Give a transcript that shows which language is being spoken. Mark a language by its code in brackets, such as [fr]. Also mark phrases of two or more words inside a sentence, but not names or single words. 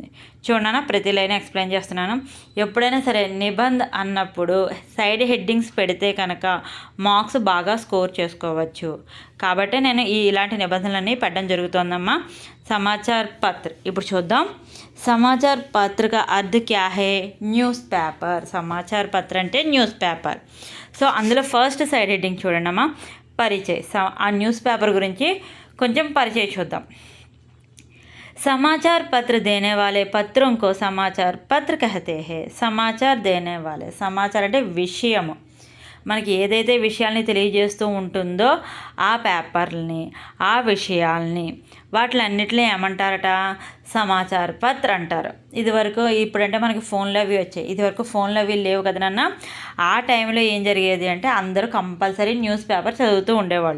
[te] చూడనా, ప్రతి లైన్ ఎక్స్ప్లెయిన్ చేస్తున్నాను. ఎప్పుడైనా సరే నిబంధ అన్నప్పుడు [en] side headings [te] పెడితే కనుక మార్క్స్ బాగా స్కోర్ చేసుకోవచ్చు. కాబట్టి నేను ఇలాంటి నిబంధనలన్నీ పెట్టడం జరుగుతుందమ్మా. [hi] समाचार पत्र [te] ఇప్పుడు చూద్దాం. [hi] समाचार पत्र का अर्थ क्या है? [en] news paper. [te] సమాచార్ పత్ర అంటే [en] news paper. [te] సో అందులో [en] first side heading [te] చూడండి అమ్మా, పరిచయ్. ఆ న్యూస్ పేపర్ గురించి కొంచెం పరిచయం చూద్దాం. [hi] समाचार पत्र देने वाले पत्रों को समाचार पत्र कहते हैं. समाचार देने वाले, समाचार [te] అంటే విషయము, మనకి ఏదైతే విషయాల్ని తెలియజేస్తూ ఉంటుందో ఆ పేపర్ని, ఆ విషయాల్ని, వాటిలన్నిటిని ఏమంటారట? సమాచార పత్ర అంటారు. ఇదివరకు, ఇప్పుడంటే మనకి ఫోన్లు అవి వచ్చాయి, ఇదివరకు ఫోన్లు అవి లేవు కదా నాన్న. ఆ టైంలో ఏం జరిగేది అంటే అందరూ [en] compulsory news paper [te] చదువుతూ ఉండేవాళ్ళు.